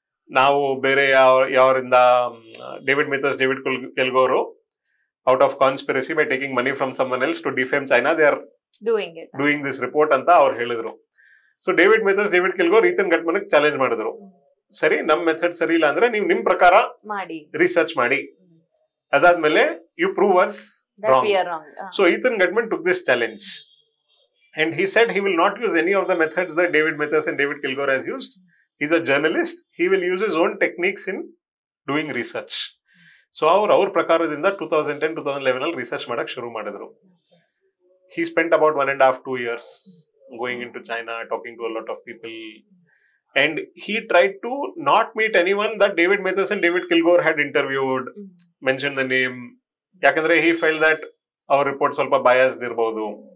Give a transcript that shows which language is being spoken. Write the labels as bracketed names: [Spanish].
[Kannada] ನಾವು ಬೇರೆ ಯಾವರಿಂದ [English] David Matas, David Kilgour out of conspiracy by taking money from someone else to defame China, they are doing this report [Kannada] ಅಂತ ಅವ್ರು ಹೇಳಿದ್ರು. So David ಮಿಥರ್ಸ್, David ಕಿಲ್ಗೋರ್ Ethan ಗಟ್ಮನ್ challenge ಮಾಡಿದ್ರು, ಸರಿ ನಮ್ ಮೆಥಡ್ ಸರಿ ಇಲ್ಲ ಅಂದ್ರೆ ನೀವು ನಿಮ್ ಪ್ರಕಾರ ರಿಸರ್ಚ್ ಮಾಡಿ, ಅದಾದ್ಮೇಲೆ [English] you prove us wrong. So Ethan Gutman took this challenge and he said he will not use any of the methods that David Mathers and David Kilgore has used. He's a journalist. He will use his own techniques in doing research. [Kannada] So our prakaradinda 2010-2011 ಅಲ್ಲಿ research ಮಾಡಕ್ ಶುರು ಮಾಡಿದ್ರು. [English] He spent about 1.5-2 years going into China, talking to a lot of people. And he tried to not meet anyone that David Mathers and David Kilgore had interviewed, mentioned the name. Yakandre he felt that our report [Kannada] ಸ್ವಲ್ಪ biased ಇರಬಹುದು.